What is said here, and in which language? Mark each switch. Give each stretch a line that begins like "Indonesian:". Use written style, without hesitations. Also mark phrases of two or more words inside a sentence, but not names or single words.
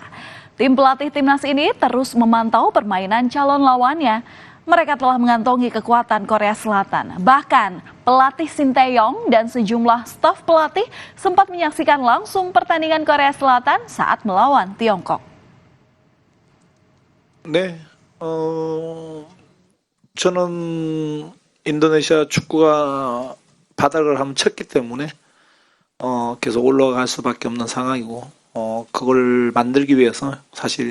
Indonesian: Tim pelatih timnas ini terus memantau permainan calon lawannya. Mereka telah mengantongi kekuatan Korea Selatan. Bahkan pelatih Shin Tae-yong dan sejumlah staf pelatih sempat menyaksikan langsung pertandingan Korea Selatan saat melawan Tiongkok.
Korean: 저는 인도네시아 축구가 바닥을 한번 쳤기 때문에 계속 올라갈 수밖에 없는 상황이고 그걸 만들기 위해서 사실